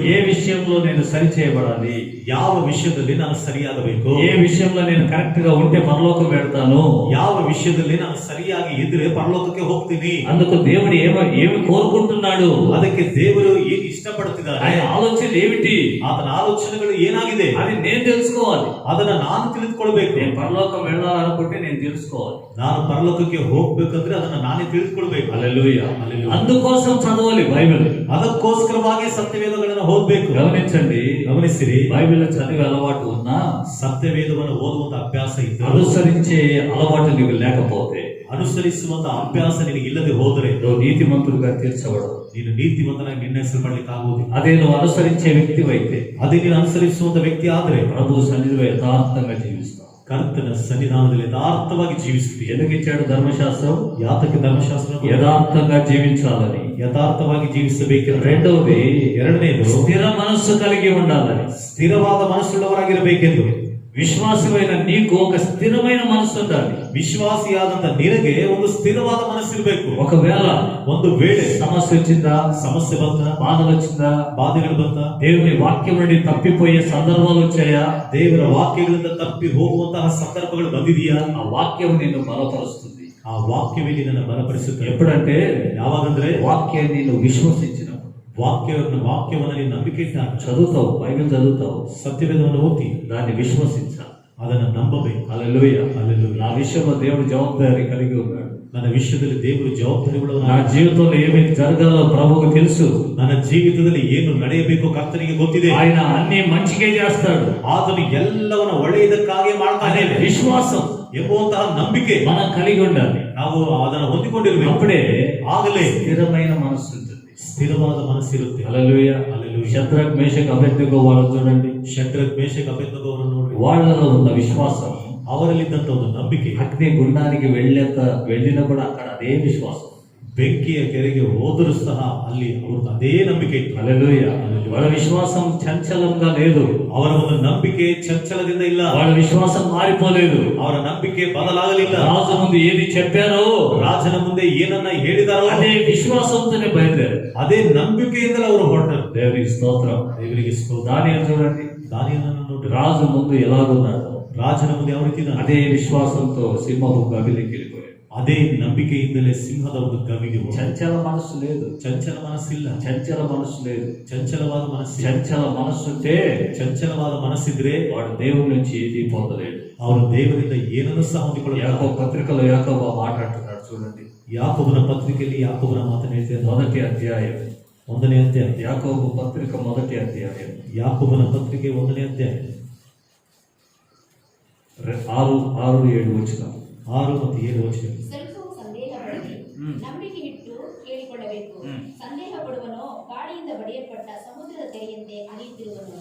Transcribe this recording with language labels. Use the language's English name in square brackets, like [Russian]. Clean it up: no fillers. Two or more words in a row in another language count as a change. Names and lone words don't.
[Telugu] ఏ విషయంలో నేను సరి చేయబడాలి, [Kannada] ಯಾವ ವಿಷಯದಲ್ಲಿ ನಾನು ಸರಿಯಾಗಬೇಕು, [Telugu] ఏ విషయంలో నేను కరెక్ట్ గా ఉంటే పరలోకం వెళ్తాను, [Kannada] ಯಾವ ವಿಷಯದಲ್ಲಿ ನಾನು ಸರಿಯಾಗಿ ಇದ್ರೆ ಪರಲೋಕಕ್ಕೆ ಹೋಗ್ತೀನಿ. [Telugu] అందుకు దేవుడు ఏమి కోరుకుంటున్నాడు, [Kannada] ಅದಕ್ಕೆ ದೇವರು ಏನು ಇಷ್ಟಪಡುತ್ತಿದ್ದಾರೆ, [Telugu] ఆయన ఆలోచనలు ఏమిటి, [Kannada] ಆತನ ಆಲೋಚನೆಗಳು ಏನಾಗಿದೆ [Telugu] అది నేను తెలుసుకోవాలి. [Kannada] ಅದನ್ನ ನಾನು ತಿಳಿದುಕೊಳ್ಬೇಕು. [Telugu] నేను పరలోకం వెళ్ళాలనుకుంటే నేను తెలుసుకోవాలి. [Kannada] ನಾನು ಪರಲೋಕಕ್ಕೆ ಹೋಗ್ಬೇಕಂದ್ರೆ ಅದನ್ನ ನಾನೇ ತಿಳಿದುಕೊಳ್ಬೇಕು. [Telugu] హల్లెలూయా. హల్లెలూయా. అందుకోసం చదవాలి బైబిల్. [Kannada] ಅದಕ್ಕೋಸ್ಕರವಾಗಿ ಸತ್ಯವೇದಗಳನ್ನು ಓದಬೇಕು. [Telugu] గమనించండి, [Kannada] ಗಮನಿಸಿರಿ, [Telugu] బైబిల్ చదివే అలవాటు ఉన్నా, [Kannada] ಸತ್ಯವೇದವನ್ನು ಓದುವಂತ ಅಭ್ಯಾಸ ಇದ್ದು [Telugu] అనుసరించే అలవాటు నీకు లేకపోతే, [Kannada] ಅನುಸರಿಸುವಂತ ಅಭ್ಯಾಸ ನಿನಗೆ ಇಲ್ಲದೆ ಹೋದರೆ [Telugu] నువ్వు నీతిమంతుడిగా తీర్చబడవు. [Kannada] ನೀನು ನೀತಿವಂತನಾಗಿ ನಿರ್ಣಯಿಸಲ್ಪಡ್ಲಿಕ್ಕೆ ಆಗುವುದಿಲ್ಲ. [Telugu] అదే నువ్వు అనుసరించే వ్యక్తివైతే, [Kannada] ಅದೇ ನೀನು ಅನುಸರಿಸುವಂತ ವ್ಯಕ್ತಿ ಆದ್ರೆ [Telugu] ప్రభు సన్నిధిలో యథార్థంగా జీవిస్తావు. [Kannada] ಕರ್ತನ ಸನ್ನಿಧಾನದಲ್ಲಿ ಯಥಾರ್ಥವಾಗಿ ಜೀವಿಸುತ್ತೀಯ. [Telugu] ఎందుకు ఇచ్చాడు ధర్మశాస్త్రం? [Kannada] ಯಾತಕ್ಕೆ ಧರ್ಮಶಾಸ್ತ್ರ? [Telugu] యథార్థంగా జీవించాలని. [Kannada] ಯಥಾರ್ಥವಾಗಿ ಜೀವಿಸಬೇಕು. [Telugu] రెండవది, [Kannada] ಎರಡನೇದು [Telugu] స్థిర మనస్సు కలిగి ఉండాలని. [Kannada] ಸ್ಥಿರವಾದ ಮನಸ್ಸುಳ್ಳವರಾಗಿರಬೇಕೆಂದು. [Telugu] విశ్వాసమైన నీకు ఒక స్థిరమైన మనసు ఉండాలి. [Kannada] ವಿಶ್ವಾಸಿಯಾದಂತ ನಿನಗೆ ಒಂದು ಸ್ಥಿರವಾದ ಮನಸ್ಸಿರಬೇಕು. [Telugu] ఒకవేళ [Kannada] ಒಂದು ವೇಳೆ [Telugu] సమస్య వచ్చిందా, [Kannada] ಸಮಸ್ಯೆ ಬಂತ, [Telugu] బాధలు వచ్చిందా, [Kannada] ಬಾಧೆಗಳು ಬಂತ, [Telugu] దేవుని వాక్యం నుండి తప్పిపోయే సందర్భాలు వచ్చాయా, [Kannada] ದೇವರ ವಾಕ್ಯಗಳಿಂದ ತಪ್ಪಿ ಹೋಗುವಂತಹ ಸಂದರ್ಭಗಳು ಬಂದಿದೆಯಾ? [Telugu] ఆ వాక్యం నిన్ను బలపరుస్తుంది. [Kannada] ಆ ವಾಕ್ಯವೇ ನಿನ್ನನ್ನು ಬಲಪಡಿಸುತ್ತೆ. [Telugu] ఎప్పుడంటే [Kannada] ಯಾವಾಗಂದ್ರೆ [Telugu] వాక్యాన్ని నువ్వు విశ్వసించినప్పుడు. [Kannada] ವಾಕ್ಯವನ್ನು ನೀನು ನಂಬಿಕೆ ಇಟ್ಟಾಗ [Telugu] చదువుతావు, బైబిల్ చదువుతావు, [Kannada] ಸತ್ಯವೇದವನ್ನು ಓದಿ [Telugu] దాన్ని విశ్వసించాలి. [Kannada] ಅದನ್ನು ನಂಬಬೇಕು. [Telugu] హల్లెలూయా. హల్లెలూయా. నా విషయంలో దేవుడు జవాబుదారీ కలిగి ఉన్నాడు. [Kannada] ನನ್ನ ವಿಷಯದಲ್ಲಿ ದೇವರು ಜವಾಬ್ದಾರಿ [Telugu] నా [Kannada] ಉಳ್ಳವನಾಗಿ. [Telugu] జీవితంలో ఏమి జరగాలో ప్రభువుకు తెలుసు. [Kannada] ನನ್ನ ಜೀವಿತದಲ್ಲಿ ಏನು ನಡೆಯಬೇಕು ಕರ್ತನಿಗೆ ಗೊತ್ತಿದೆ. [Telugu] ఆయన అన్ని మంచిగా చేస్తాడు. [Kannada] ಆತನು ಎಲ್ಲವನ್ನ ಒಳ್ಳೆಯದಕ್ಕಾಗಿ [Telugu] అనే [Kannada] ಮಾಡ್ತಾನೆ [Telugu] విశ్వాసం [Kannada] ಎಂಬುವಂತಹ ನಂಬಿಕೆ [Telugu] మనం కలిగి ఉండాలి. [Kannada] ನಾವು ಅದನ್ನು ಹೊಂದಿಕೊಂಡಿರ್ಬೇಕು. [Telugu] అప్పుడే [Kannada] ಆಗಲೇ [Telugu] స్థిరమైన మనస్సు ఉంటుంది. [Kannada] ಸ್ಥಿರವಾದ ಮನಸ್ಸಿರುತ್ತೆ. [Telugu] హల్లెలూయా. హల్లెలూయా. శద్రక్ మేషక్ అబేద్నెగో వాళ్ళని చూడండి. [Kannada] ಶದ್ರಕ್ ಮೇಷಕ್ ಅಬೇದ್ನೆಗೋ ಅವರನ್ನು ನೋಡಿ. [Telugu] వాళ్ళలో ఉన్న విశ్వాసం, [Kannada] ಅವರಲ್ಲಿದ್ದಂತ ಒಂದು ನಂಬಿಕೆ, [Telugu] అగ్ని గుండానికి వెళ్ళినా కూడా అక్కడ అదే విశ్వాసం. [Kannada] ಬೆಂಕಿಯ ಕೆರೆಗೆ ಹೋದರೂ ಸಹ ಅಲ್ಲಿ ಅವ್ರದ್ದು ಅದೇ ನಂಬಿಕೆ ಇತ್ತು. [Telugu] హల్లెలూయా. వాళ్ళ విశ్వాసం చంచలంగా లేదు. [Kannada] ಅವರ ಒಂದು ನಂಬಿಕೆ ಚಂಚಲದಿಂದ ಇಲ್ಲ. [Telugu] వాళ్ళ విశ్వాసం మారిపోలేదు. [Kannada] ಅವರ ನಂಬಿಕೆ ಬದಲಾಗಲಿಲ್ಲ. [Telugu] రాజు ముందు ఏది చెప్పారో [Kannada] ರಾಜನ ಮುಂದೆ ಏನನ್ನ ಹೇಳಿದಾರೋ [Telugu] అదే విశ్వాసంతోనే బయలుదేరారు. [Kannada] ಅದೇ ನಂಬಿಕೆಯಿಂದಲೇ ಅವರು ಹೊರಟರು. [Telugu] దేవునికి స్తోత్రం. [Kannada] ದೇವರಿಗೆ ಸ್ತೋತ್ರ. [Telugu] దానియేలు చూడండి, [Kannada] ದಾನಿಯೇಲನನ್ನು ನೋಡಿ, [Telugu] రాజు ముందు ఎలాగున్నాడు [Kannada] ರಾಜನ ಮುಂದೆ ಯಾವ ರೀತಿ ಇದ್ದಾನೆ? [Telugu] అదే విశ్వాసంతో సింహపు గవిలోకి వెళ్ళిపోయాడు. [Kannada] ಅದೇ ನಂಬಿಕೆಯಿಂದಲೇ ಸಿಂಹದ ಒಂದು ಗವಿಗೆ ಹೋದ. [Telugu] చంచల మనస్సు లేదు. [Kannada] ಚಂಚಲ ಮನಸ್ಸಿಲ್ಲ. [Telugu] చంచల మనస్సు లేదు. [Kannada] ಚಂಚಲವಾದ ಮನಸ್ಸಿಲ್ಲ. [Telugu] చంచల మనస్సు ఉంటే [Kannada] ಚಂಚಲವಾದ ಮನಸ್ಸಿದ್ರೆ [Telugu] వాడు దేవుడి నుంచి ఏది పొందలేడు. [Kannada] ಅವರು ದೇವರಿಂದ ಏನನ್ನು ಸಹ ಹೊಂದಿಕೊಳ್ಳಬೇಕು. [Telugu] యాకోబు పత్రికలో యాకోబు మాట్లాడుతున్నాడు చూడండి. [Kannada] ಯಾಕೋಬನ ಪತ್ರಿಕೆಯಲ್ಲಿ ಯಾಕೋಬನ ಮಾತನ್ನು ಹೇಳ್ತೇನೆ. [Telugu] మొదటి అధ్యాయం, [Kannada] 1ನೇ ಅಧ್ಯಾಯ. [Telugu] యాకోబు పత్రిక మొదటి అధ్యాయం, [Kannada] ಯಾಕೋಬನ ಪತ್ರಿಕೆ 1ನೇ ಅಧ್ಯಾಯ [Telugu] 6-7 వచనం. [Kannada] 6 ಮತ್ತು 7 ವಚನ. ಸ್ವಲ್ಪವೂ ಸಂದೇಹ ಪಡದೆ ನಂಬಿಕೆ ಇಟ್ಟು ಕೇಳಿಕೊಳ್ಳಬೇಕು. ಸಂದೇಹ ಪಡುವನೋ ಗಾಳಿಯಿಂದ ಬಡಿಯಲ್ಪಟ್ಟ ಸಮುದ್ರದ ತೆರೆಯಂತೆ ಅಲಿಯುತ್ತಿರುವನು.